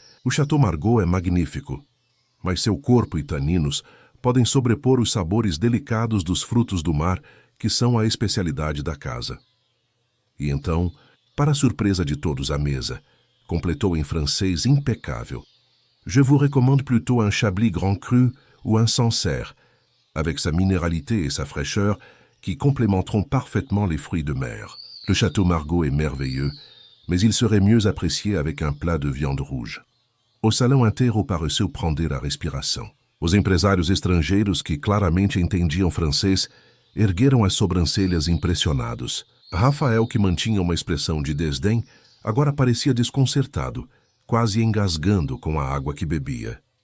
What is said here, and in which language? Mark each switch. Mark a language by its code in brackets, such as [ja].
[pt] O Chateau Margaux é magnífico, mas seu corpo e taninos podem sobrepor os sabores delicados dos frutos do mar, que são a especialidade da casa. E então, para a surpresa de todos à mesa, completou em francês impecável. [fr] Je vous recommande plutôt un Chablis Grand Cru ou un Sancerre, avec sa minéralité et sa fraîcheur qui complémenteront parfaitement les fruits de mer. Le Château Margaux est merveilleux, mais il serait mieux apprécié avec un plat de viande rouge. [pt] O salão inteiro pareceu prender a respiração. Os empresários estrangeiros, que claramente entendiam francês, ergueram as sobrancelhas impressionados. Rafael, que mantinha uma expressão de desdém, agora parecia desconcertado, quase engasgando com a água que bebia.